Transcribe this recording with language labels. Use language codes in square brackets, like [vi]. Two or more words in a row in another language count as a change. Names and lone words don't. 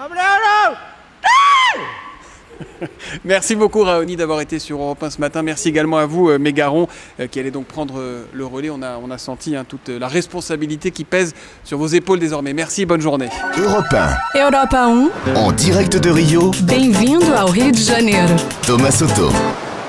[fr] Merci beaucoup Raoni d'avoir été sur Europe 1 ce matin. Merci également à vous Mégaron qui allez donc prendre le relais. On a senti toute la responsabilité qui pèse sur vos épaules désormais. Merci, bonne journée. Europe 1. Europa 1. En direct de Rio, [pt] Bem-vindo ao Rio de Janeiro. Thomas Soto.